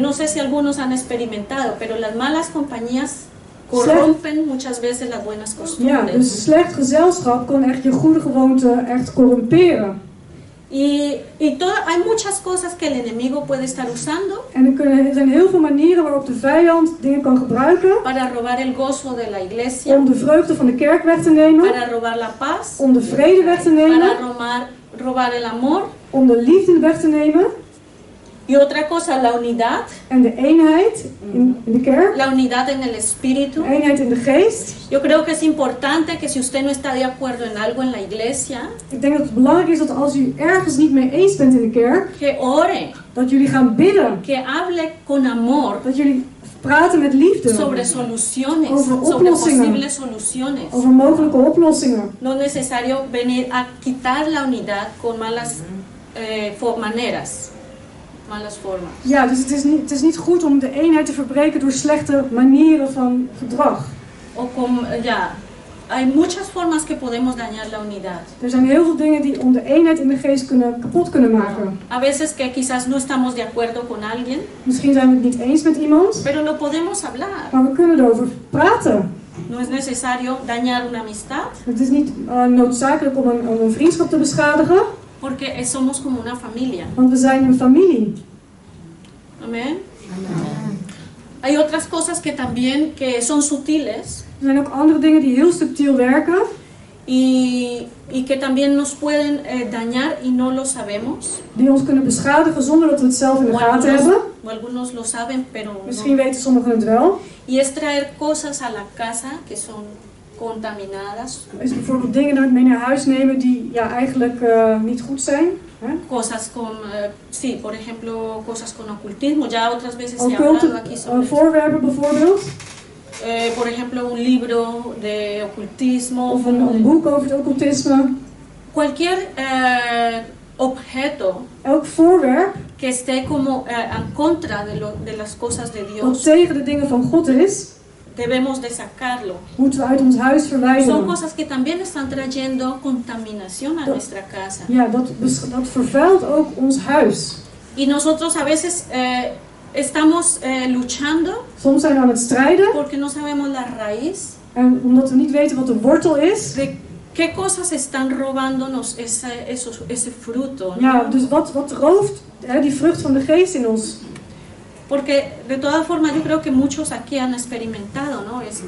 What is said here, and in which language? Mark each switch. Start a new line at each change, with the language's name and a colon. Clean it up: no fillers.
Spanish: no sé si algunos han experimentado, pero las malas compañías corrompen muchas veces las buenas
Dutch: Ja,
Spanish: costumbres.
Dutch: dus slecht gezelschap kan echt je goede gewoonte echt corrumperen.
Spanish: Hay muchas cosas que el enemigo puede estar usando
Dutch: En er zijn heel veel manieren waarop de vijand dingen kan gebruiken
Spanish: para robar el gozo de la iglesia,
Dutch: om de vreugde van de kerk weg te nemen,
Spanish: para robar la paz,
Dutch: om de vrede weg te nemen,
Spanish: para robar el amor.
Dutch: om de liefde weg te nemen
Spanish: Y otra cosa, la unidad,
Dutch: en de eenheid in de kerk,
Spanish: la unidad en el espíritu.
Dutch: de eenheid in de geest.
Spanish: Yo creo que es importante que si usted no está de acuerdo en algo en la iglesia,
Dutch: Ik denk dat het belangrijk is dat als u ergens niet mee eens bent in de kerk,
Spanish: que ore,
Dutch: dat jullie gaan bidden,
Spanish: que hable con amor
Dutch: dat jullie praten met liefde
Spanish: sobre soluciones,
Dutch: Over
Spanish: sobre
Dutch: oplossingen.
Spanish: posibles soluciones.
Dutch: over mogelijke oplossingen.
Spanish: No es necesario venir a quitar la unidad con malas maneras, malas formas.
Dutch: Ja, dus het is niet goed om de eenheid te verbreken door slechte manieren van gedrag.
Spanish: O con, hay muchas formas que podemos dañar la unidad.
Dutch: Er zijn heel veel dingen die om de eenheid in de geest kapot kunnen maken.
Spanish: A veces que quizás no estamos de acuerdo con alguien,
Dutch: Misschien zijn we het niet eens met iemand,
Spanish: pero lo podemos hablar.
Dutch: maar we kunnen erover praten.
Spanish: No es necesario dañar una amistad,
Dutch: Het is niet noodzakelijk om een vriendschap te beschadigen,
Spanish: porque somos como una familia.
Dutch: want we zijn een familie.
Spanish: Amén. Hay otras cosas que también que son sutiles
Dutch: Er zijn ook andere dingen die heel subtiel werken
Spanish: y que también nos pueden dañar y no lo sabemos.
Dutch: die ons kunnen beschadigen zonder dat we het zelf in de gaten hebben.
Spanish: O algunos lo saben, pero
Dutch: Misschien
Spanish: no.
Dutch: weten sommigen het wel.
Spanish: Y es traer cosas a la casa que son contaminadas,
Dutch: Er is bijvoorbeeld dingen mee naar huis nemen die eigenlijk niet goed zijn. Hè?
Spanish: cosas con, sí, por ejemplo, cosas con ocultismo. Ya otras veces se ha
Dutch: Occulte
Spanish: hablado aquí sobre eso.
Dutch: voorwerpen bijvoorbeeld.
Spanish: Por ejemplo, un libro de ocultismo,
Dutch: Of een boek over het occultisme.
Spanish: cualquier objeto
Dutch: Elk voorwerp
Spanish: que esté como en contra de las cosas de
Dutch: dat
Spanish: Dios,
Dutch: tegen de dingen van God is,
Spanish: debemos de sacarlo.
Dutch: moeten we uit ons huis
Spanish: Son
Dutch: verwijderen.
Spanish: cosas que también están trayendo contaminación a nuestra casa.
Dutch: Ja, dat vervuilt ook ons huis.
Spanish: Y nosotros a veces estamos luchando
Dutch: Soms zijn we aan het strijden
Spanish: porque no sabemos la raíz
Dutch: en omdat we niet weten wat de wortel is.
Spanish: de qué cosas están robándonos ese fruto, ¿no?
Dutch: Ja, dus wat rooft die vrucht van de geest in ons?
Spanish: Porque de todas formas yo creo que muchos aquí han experimentado, ¿no?